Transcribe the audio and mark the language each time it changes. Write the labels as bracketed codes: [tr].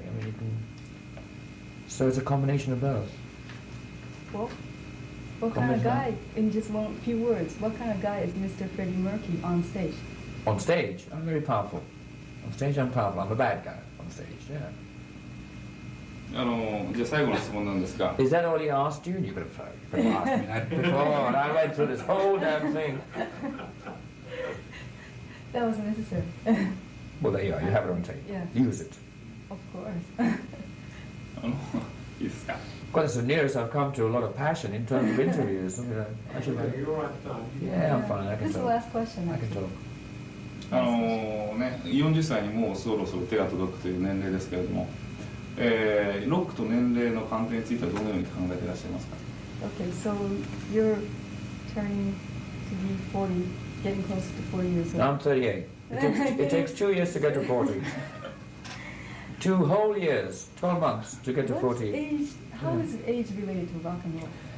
[en] I mean, so it's a combination of both. Well, what kind of guy, in just few words, what kind of guy is Mr. Freddie Mercury on stage? On stage, I'm very powerful. On stage, I'm powerful. I'm a bad guy on stage, yeah. [ja] じゃあ最後の質問なんですが。 [en] Is that all he asked you? You could have asked me that before, and I went through this whole damn thing. That was necessary. Well, there you are. You have it on tape. Yes. Use it. Of course. [ja] いいですか。 [en] Well, that's the nearest I've come to a lot of passion in terms of interviews. I should have... You're right time. Yeah, I'm fine. I can This is the talk. last question. I can talk. [ja] 40歳にもうそろそろ手が届くという年齢ですけれども、ロックと年齢の関係についてはどのように考えていらっしゃいますか。 [en] Okay, so you're turning to be 40, getting close to 40 years old. I'm 38. It takes 2 years to get to 40. 2 whole years, 12 months to get to 40. Age, how is age related to rock and roll?